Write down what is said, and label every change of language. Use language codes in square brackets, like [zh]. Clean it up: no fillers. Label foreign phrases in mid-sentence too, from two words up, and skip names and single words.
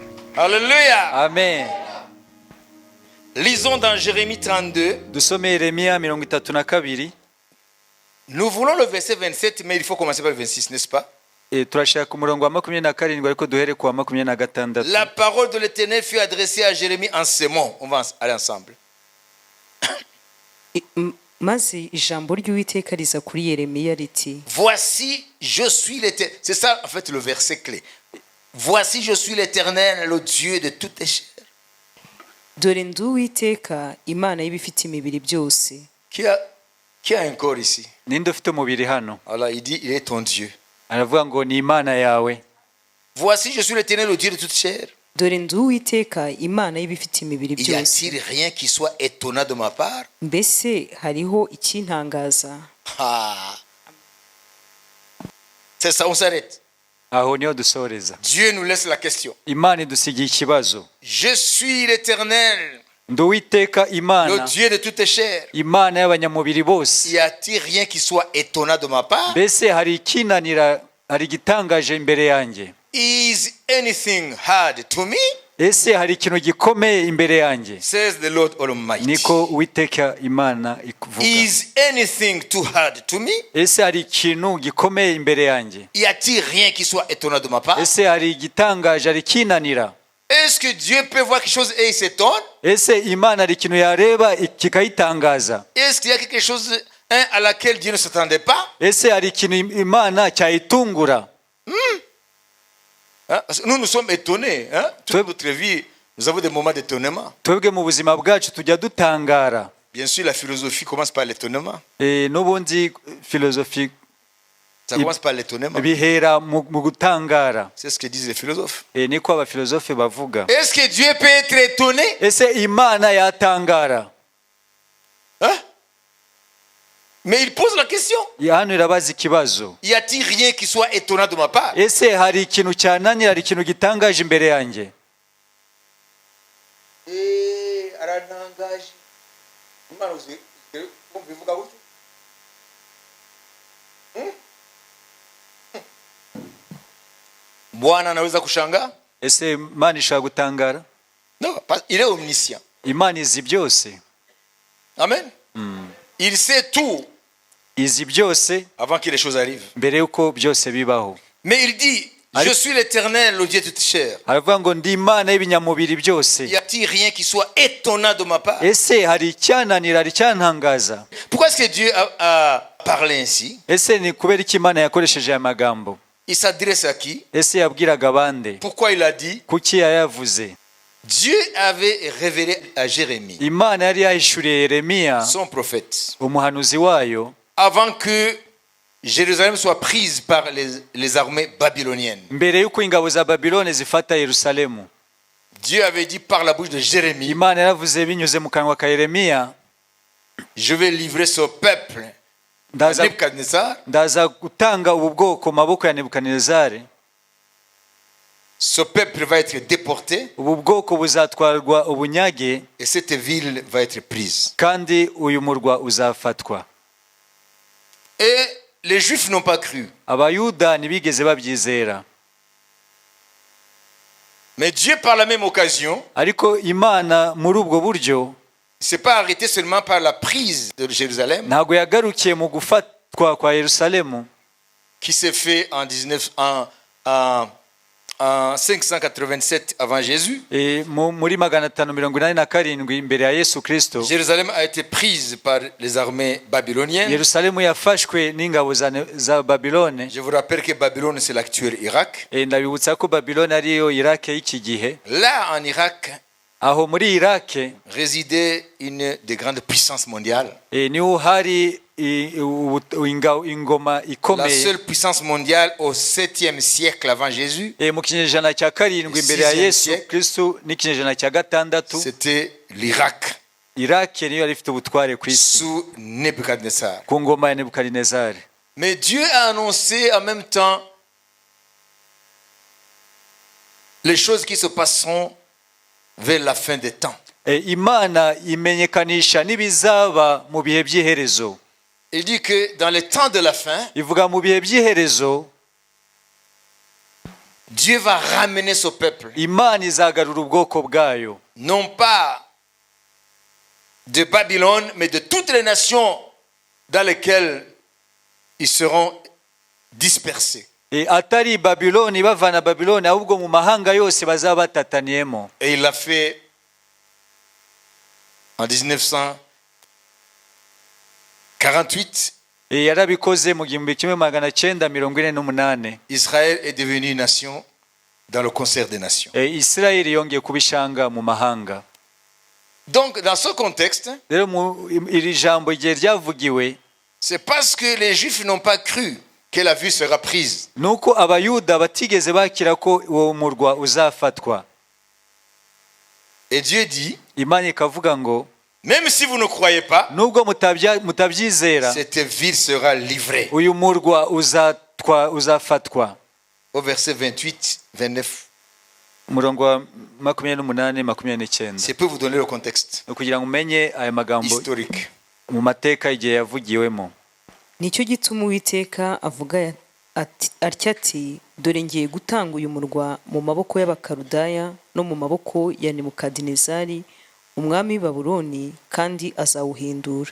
[fr] Alléluia. Amen. Lisons dans Jérémie 32. [rw] Dusome Yeremiya 32. [fr] Nous voulons le verset 27, mais il faut commencer par le 26, n'est-ce pas? [rw] Turashaka umurongo wa 27 ariko duhere ku wa 26. [fr] La parole de l'Éternel fut adressée à Jérémie en ces mots. On va aller ensemble. [rw] maze ijambo ry'Uwiteka riza kuri Yeremiya riti, [fr] voici je suis l'Éternel. C'est ça en fait le verset clé. Voici je suis l'Éternel, le Dieu de toutes les chairs. [rw] dore ndi Uwiteka Imana y'ibifite imibiri byose. [fr] Qui a un corps ici? [rw] Ninde ufite umubiri hano? [fr] Alors il dit il est ton Dieu. [rw] Aravuga ngo ni Imana yawe. [fr] Voici je suis l'Éternel, le Dieu de toutes chairs. [rw] dore ndi Uwiteka Imana y'ibifite imibiri [fr] Y [rw] byose. [fr] a-t-il rien qui soit étonnant de ma part? [rw] Mbese hariho ikintangaza? [fr] Ah. C'est ça, on s'arrête. [rw] Aho niho dusoreza. [fr] Dieu nous laisse la question. [rw] Imana idusigiye ikibazo. [fr] Je suis l'Éternel, [rw] Ndi Uwiteka [fr] le [rw] Imana, [fr] Dieu de toutes les chairs. [rw] Imana y'abanyamubiri bose. [fr] Y a-t-il rien qui soit étonnant de ma part? [rw] Mbese hari ikinanira, hari igitangaje imbere yanjye? [en] Is anything hard to me? [rw] Ese hari ikintu gikomeye imbere yanjye? [en] Says the Lord Almighty. [rw] Niko Uwiteka Imana ikuvuga. [en] Is anything too hard to me? [rw] Ese hari ikintu gikomeye imbere yanjye? [fr] Y a-t-il rien qui soit étonnant de ma part? [rw] Ese hari igitangaje, hari ikinanira? [fr] Est-ce que Dieu peut voir quelque chose et il s'étonne? [rw] Ese Imana hari ikintu yareba kikayitangaza? [fr] Est-ce qu'il y a quelque chose à laquelle Dieu ne s'attendait pas? [rw] Ese hari ikintu Imana cyayitungura? [fr] Hein? Nous sommes étonnés. Hein? Toute notre vie, nous avons des moments d'étonnement. [rw] Twebwe mu buzima bwacu tujya dutangara. [fr] Bien sûr, la philosophie commence par l'étonnement. [rw] N'ubundi filozofi [fr] Ça commence par l'étonnement. [rw] bihera mu gutangara. [fr] C'est ce que disent les philosophes. [rw] Niko abafilozofe bavuga. [fr] Est-ce que Dieu peut être étonné? [rw] Ese Imana yatangara? [fr] Hein? Mais il pose la question. [rw] Hano irabaza ikibazo. Y a-t-il rien qui soit étonnant de ma part? Ese hari ikintu cyananira, hari ikintu gitangaje imbere yanjye? Aranangaje. Imana ubivuga gutyo? [sw] Bwana anaweza kushangaa? [rw] Ese Imana ishaka gutangara? [fr] Non, il est omniscient. [rw] Imana izi byose. [fr] Amen. Il sait tout [rw] Izi byose [fr] avant que les choses arrivent. [rw] mbere yuko byose bibaho. [fr] Mais il dit, je suis l'Éternel, le Dieu de toutes chairs. [rw] Aravuga ngo ndi Imana y'ibinyamubiri byose. [fr] Y a-t-il rien qui soit étonnant de ma part? [rw] Ese hari icyananira, hari icyantangaza? [fr] Pourquoi est-ce que Dieu a parlé ainsi? [rw] Ese ni kubera iki Imana yakoresheje aya magambo? [fr] Il s'adresse à qui? [rw] Ese yabwiraga bande? [fr] Pourquoi il a dit? [rw] Kuki yayavuze? [fr] Dieu avait révélé à Jérémie, [rw] Imana yari yahishuriye Yeremiya, [fr] son prophète, [rw] umuhanuzi wayo, [fr] avant que Jérusalem soit prise par les armées babyloniennes. [rw] mbere yuko ingabo za Babilone zifata Yerusalemu. [fr] Dieu avait dit par la bouche de Jérémie, [rw] Imana yaravuze binyuze mu kanwa ka Yeremiya, [fr] je vais livrer ce peuple à Nebuchadnezzar. [rw] ndaza gutanga ubu bwoko mu maboko ya Nebukadinezari. [fr] Ce peuple va être déporté [rw] Ubu bwoko buzatwarwa ubunyage, [fr] et cette ville va être prise. [rw] kandi uyu murwa uzafatwa. [fr] Et les Juifs n'ont pas cru. [rw] Abayuda ntibigeze babyizera. [fr] Mais Dieu, par la même occasion, [rw] Ariko Imana muri ubwo buryo [fr] ne s'est pas arrêté seulement par la prise de Jérusalem, [rw] ntabwo yagarukiye mu gufatwa kwa Yerusalemu, [fr] qui s'est fait en 587 avant Jésus. [rw] muri 587 imbere ya Yesu Kristo. [fr] Jérusalem a été prise par les armées babyloniennes. [rw] Yerusalemu yafashwe n'ingabo za Babilone. [fr] Je vous rappelle que Babylone, c'est l'actuel Irak. [rw] Ndabibutsa ko Babilone ariyo Iraq y'iki gihe. [fr] Là, en Irak, [rw] Aho muri Iraq [fr] résidait une des grandes puissances mondiales. [rw] niho hari ingoma [fr] La [rw] ikomeye. [fr] seule puissance mondiale au 7e siècle avant Jésus, [rw] Mu kinyejana cya 7 imbere ya Yesu Kristo n'ikinyejana cya 6, [fr] c'était l'Irak [rw] Iraq niyo yari ifite ubutware ku isi [fr] sous Nebuchadnezzar. [rw] ku ngoma ya Nebukadinezari. [fr] Mais Dieu a annoncé en même temps les choses qui se passeront vers la fin des temps. [rw] Imana imenyekanisha n'ibizaba mu bihe by'iherezo. [fr] Il dit que dans les temps de la fin, [rw] Ivuga mu bihe by'iherezo [fr] Dieu va ramener son peuple, [rw] imana izagarura ubwoko bwayo, [fr] non pas de Babylone, mais de toutes les nations dans lesquelles ils seront dispersés. [rw] atari Babiloni bavana Babiloni, ahubwo mu mahanga yose bazaba batataniyemo. [fr] Et il l'a fait en 1948. [rw] Yarabikoze mu 1948. [fr] Israël est devenu une nation dans le concert des nations. [rw] Isirayeli yongeye kubishanga mu mahanga. [fr] Donc dans ce contexte, [rw] Rero iri jambo igihe ryavugiwe, [fr] c'est parce que les Juifs n'ont pas cru que la ville sera prise. [rw] nuko abayuda batigeze bakira ko uwo murwa uzafatwa. [fr] Et Dieu dit, [rw] Imana ikavuga ngo, [fr] même si vous ne croyez pas, [rw] nubwo mutabyizera, [fr] cette ville sera livrée. [rw] uyu murwa uzafatwa. [fr] Au verset 28, 29. [rw] Umurongo wa 28-29. [fr] C'est pour vous donner le contexte [rw] Kugira ngo umenye aya magambo [fr] historique. [rw] mu mateka igihe yavugiwemo. nicyo gituma Uwiteka avuga atya ati dore ngiye gutanga uyu murwa mu maboko y'Abakaludaya no mu maboko ya Nebukadinezari umwami w'i Babuloni, kandi azawuhindura.